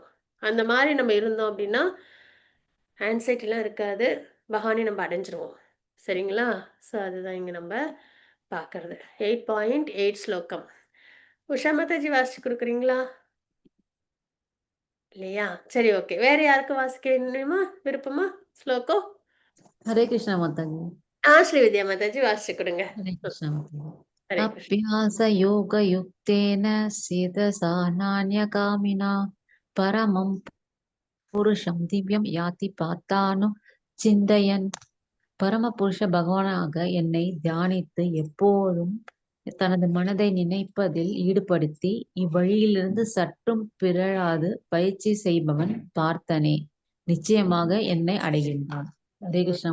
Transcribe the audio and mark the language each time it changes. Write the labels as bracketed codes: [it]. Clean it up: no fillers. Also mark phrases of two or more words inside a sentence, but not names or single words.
[ta] அந்த மாதிரி நம்ம இருந்தோம் அப்படின்னா ஆன்சைட்டிலாம் இருக்காது, பகவானை நம்ம அடைஞ்சிருவோம், சரிங்களா? ஸோ அதுதான் இங்க நம்ம பார்க்கறது. 8.8 ஸ்லோகம். உஷா மாதாஜி வாசிச்சு கொடுக்குறீங்களா? இல்லையா? சரி, ஓகே. வேற யாருக்கும் வாசிக்க வேணுமா, விருப்பமா ஸ்லோகம்? [hi] हरे कृष्णा माताजी। [ta] ஸ்ரீவித்யா மாதாஜி வாசிச்சு கொடுங்க. [hi] हरे कृष्णा माताजी। [ta] ஹரே கிருஷ்ணா. [sa] अभ्यास योग युक्तेन सिद्धसा नान्यकामिना परमं पुरुषं दिव्यं याति पातानु चिन्तयन् [ta] பரமபுருஷ பகவானாக என்னை தியானித்து எப்போதும் தனது மனதை நினைப்பதில் ஈடுபடுத்தி இவ்வழியிலிருந்து சற்றும் பிறழாது பயிற்சி செய்பவன் பார்த்தனே நிச்சயமாக என்னை அடைகின்றான். ஹரே கிருஷ்ணா